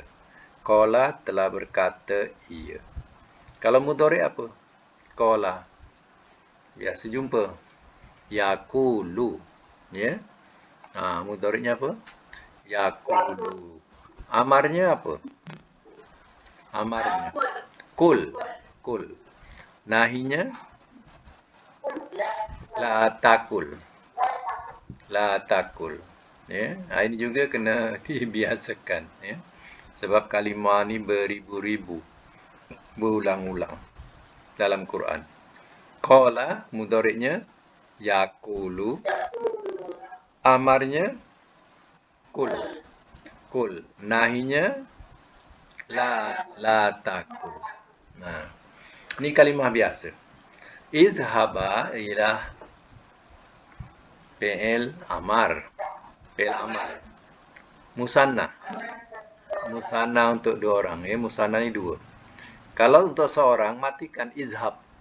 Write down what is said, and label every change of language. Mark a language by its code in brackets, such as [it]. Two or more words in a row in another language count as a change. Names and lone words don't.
[ms] Qala telah berkata ia. Kalau mudhari' apa? Qala. Sejumpa. Yaqulu. Mudhari'nya apa? Yaqulu. Amarnya apa? Amarnya kul. Kul. Nahinya [ar] la takul. La takul. [ms] Ini juga kena dibiasakan. Sebab kalimah ni beribu-ribu. Berulang-ulang dalam Quran. Qala mudhari'nya yaqulu. Amarnya kul. Kul. Nahinya [ar] la takul. [ms] Ini kalimah biasa. Izhaba ialah [ar] fi'il amar. Fi'il amar. Musanna. [ms] Musanna untuk dua orang. Musanna ni dua. Kalau untuk seorang, matikan izhab.